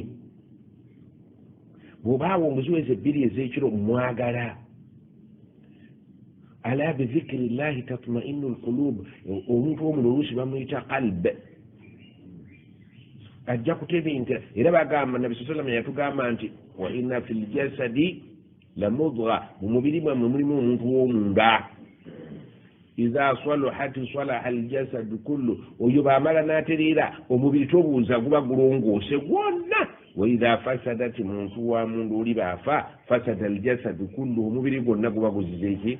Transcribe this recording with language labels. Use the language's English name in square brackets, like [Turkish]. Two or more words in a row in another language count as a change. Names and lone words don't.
[Ganda] Bw'obaawo omuziweze 2 ez'ekiro mwagala. [Arabic] ألا بذكر الله تطمئن القلوب. [Ganda] Omuntu w'omunda oluusi bamuyita qalb. Ajja kutebinta era bagamba nabi sallam yatugamba nti [Arabic] وإن في الجسد لمضغة, [Ganda] mu mubiri mwammwe mulimu omuntu w'omunda. [Arabic] إذا صلحت صلح الجسد كله. [Ganda] Oyo bamala n'atereera omubiri tobuuza guba gulongoose gwonna. [Arabic] وإذا فسدت, [Ganda] muntu wa mundu oli baafa, [Arabic] فسد الجسد كله, [Ganda] omubiri gwonna guba guzize ki?